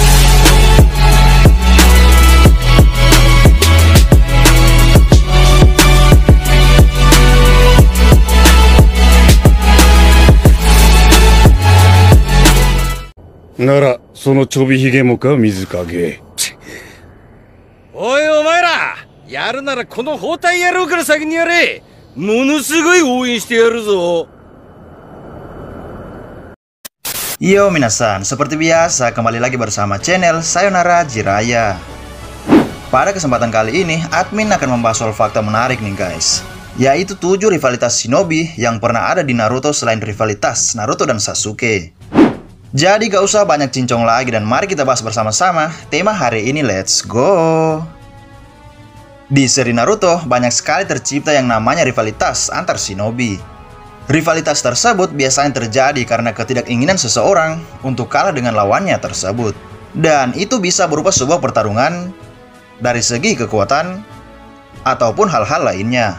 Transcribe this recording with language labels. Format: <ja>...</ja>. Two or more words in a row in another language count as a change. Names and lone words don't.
<ja>ならそのちょびひげもか水影。おいお前ら、やるならこの包帯野郎から先にやれ。ものすごい応援してやるぞ。よ、皆さん,</ja> <id>seperti biasa kembali lagi bersama channel Sayonara Jiraiya. Pada kesempatan kali ini, admin akan membahas soal fakta menarik nih guys, yaitu 7 rivalitas shinobi yang pernah ada di Naruto selain rivalitas Naruto dan Sasuke. Jadi gak usah banyak cincong lagi dan mari kita bahas bersama-sama tema hari ini,</id> <en>let's go!</en> <id>Di seri Naruto banyak sekali tercipta yang namanya rivalitas antar shinobi. Rivalitas tersebut biasanya terjadi karena ketidakinginan seseorang untuk kalah dengan lawannya tersebut. Dan itu bisa berupa sebuah pertarungan dari segi kekuatan ataupun hal-hal lainnya.</id>